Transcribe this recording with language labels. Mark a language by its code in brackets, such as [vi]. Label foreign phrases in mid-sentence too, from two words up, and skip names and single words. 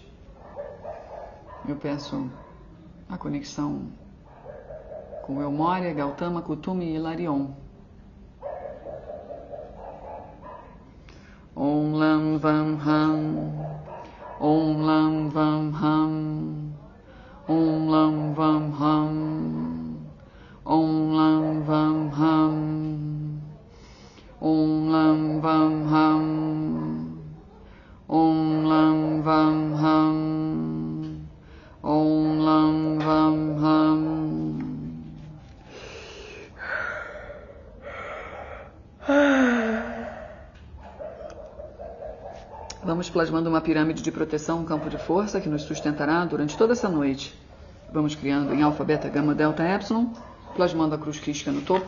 [pt] Eu peço a conexão com Elmória, Gautama, Kutume e Hilarion. [sa] Om Lam Vam Ham, Om Lam Vam Ham, Om Lam Vam Ham, Om Lam Vam Ham, Om Lam Vam Ham, Om Lam Vam Ham, Om Lam Vam Ham. [pt] Vamos plasmando uma pirâmide de proteção, um campo de força que nos sustentará durante toda essa noite. Vamos criando em alfa, beta, gama, delta, epsilon, plasmando a cruz crística no topo.